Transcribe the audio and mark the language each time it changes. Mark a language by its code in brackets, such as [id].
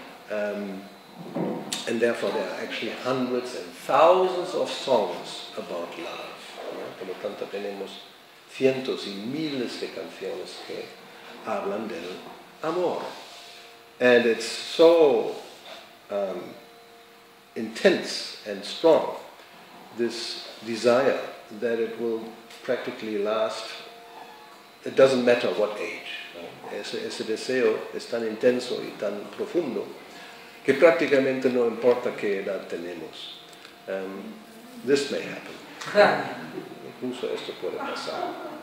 [en] And therefore there are actually hundreds and thousands of songs about love. [es] Por lo tanto tenemos cientos y miles de canciones que hablan del amor. [en] And it's so intense and strong, this desire, that it will practically last. It doesn't matter what age. [es] Ese deseo es tan intenso y tan profundo que prácticamente no importa qué edad tenemos. [en] This may happen. [es] Incluso esto puede pasar.